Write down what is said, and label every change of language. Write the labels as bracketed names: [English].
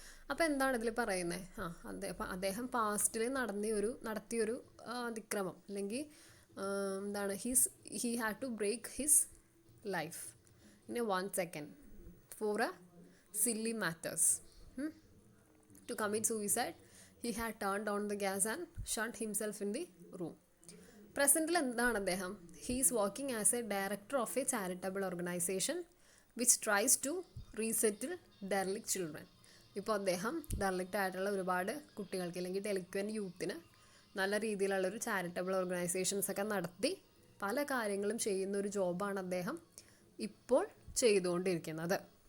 [Malayalam] അപ്പോൾ എന്താണ് ഇതിൽ പറയുന്നത്? അദ്ദേഹം പാസ്റ്റിൽ നടത്തിയൊരു അതിക്രമം, അല്ലെങ്കിൽ എന്താണ്, [English] He had to break his life in a 1 second for a silly matters. To commit suicide, he had turned on the gas and shut himself in the room. [Malayalam] പ്രസൻറ്റിൽ എന്താണ് അദ്ദേഹം? [English] He is working as a director of a charitable organisation which tries to resettle derelict children. [Malayalam] ഇപ്പോൾ അദ്ദേഹം ഡെർലിക്റ്റ് ആയിട്ടുള്ള ഒരുപാട് കുട്ടികൾക്ക്, അല്ലെങ്കിൽ ഡെലിക്വൻറ്റ് യൂത്തിന് നല്ല രീതിയിലുള്ളൊരു ചാരിറ്റബിൾ ഓർഗനൈസേഷൻസൊക്കെ നടത്തി പല കാര്യങ്ങളും ചെയ്യുന്ന ഒരു ജോബാണ് അദ്ദേഹം ഇപ്പോൾ ചെയ്തുകൊണ്ടിരിക്കുന്നത്.